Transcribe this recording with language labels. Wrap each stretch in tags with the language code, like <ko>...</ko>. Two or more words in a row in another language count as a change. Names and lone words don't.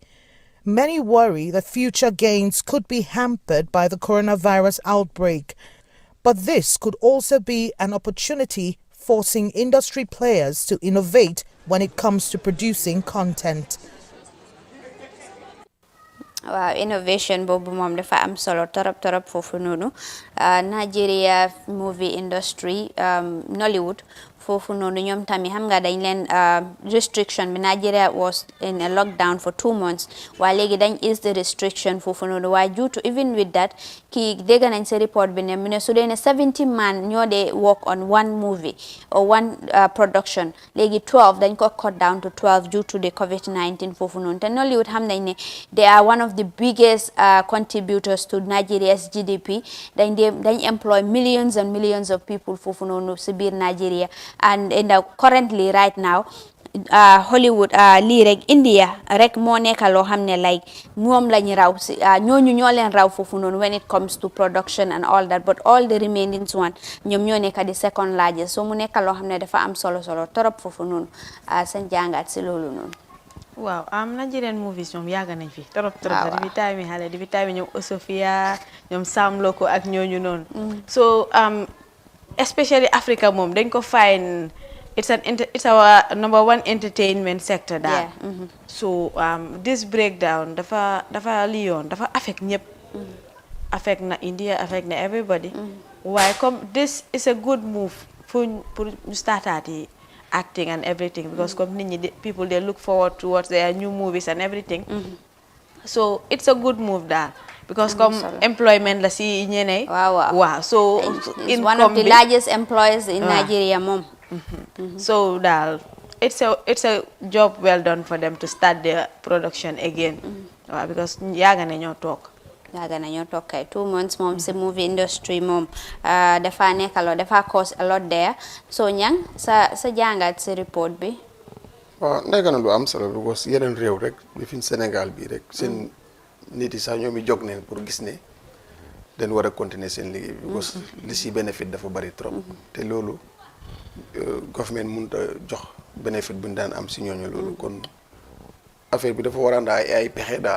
<en>Many worry that future gains could be hampered by the coronavirus outbreak. But this could also be an opportunity, forcing industry players to innovate when it comes to producing content.</en> <wo>Innovation boobu moom dafa am solo torop foofu noonu Nigeria</wo> <en>movie industry</en> <wo>Nollywood foofu noonu ñoom tamit xam nga dañ leen restriction bi</wo> <en>Nigeria was in a lockdown for 2 months</en> <wo>waaye léegi dañ</wo> <en>ease the restriction</en> <wo>foofu noonu waaye</wo> <en>due to even with that</en> <wo>kii dégg nañ sa report bi ne mu ne su dee ne 70 man ñoo dee</wo> <en>work on one movie or one production</en> <wo>léegi 12 dañ ko</wo> <en>cut down to 12 due to the COVID-19</en> <wo>foofu noonu te Nollywood xam nañ ne</wo> <en>they are one of the biggest contributors to Nigeria's GDP</en> <wo>dañ</wo> <en>employ millions and millions of people</en> <wo>foofu noonu si biir Nigeria.</wo> <en>And currently right now Hollywood</en> <wo>lii rek India rek moo nekk loo xam ne like ñoom lañu raw si ñooñu ñoo leen raw foofu noonu</wo> <en>when it comes to production and all that but all the remaining one</en> <wo>ñoom ñoo nekk di</wo> <en>second largest</en> <wo>so mu nekk loo xam ne dafa am solo torop foofu noonu seen jàngat si loolu noonu. waaw Nigerian movies ñoom yàgg nañ fi torop depuis time xale depuis time ñoom Osofia ñoom Sam Loko ak ñooñu noonu</wo> <en>so especially</en> <wo>Africa moom dañ ko</wo> <en>find it's our number one entertainment sector</en> <wo>daal</wo> <en>so this breakdown</en> <wo>dafa liyoon dafa affect ñëpp affect na India, affect na everybody.</wo> <en>Why come this is a good move for start acting and everything, because people they look forward towards their new movies and everything. So it's a good move that, because employment</en> <wo>la si ñene.</wo> <en>Wow. So it's one of the largest employers in Nigeria, mom. So that it's a job well done for them to start their production again.</en> <wo>Because yaga nañoo talk. Yaga nañoo talk kay 2 months mom si</wo> <en>movie industry</en> <wo>mom dafa nekk</wo> <en>a lot,</en> <wo>dafa</wo> <en>cost a lot there.</en> <wo>So ñang sa jàngat si report bi. waaw nekk na lu am solo because yeneen réew rek bi fi Sénégal bi rek seen nit yi sax ñoom i jóg neen pour gis ne dañ war a continuer seen liggéey bi because li si bénéfice dafa bari trop te loolu government mënut a jox bénéfice bu ñu daan am si ñooñu loolu kon affaire bi dafa war a ànd ay pexe daal.</wo>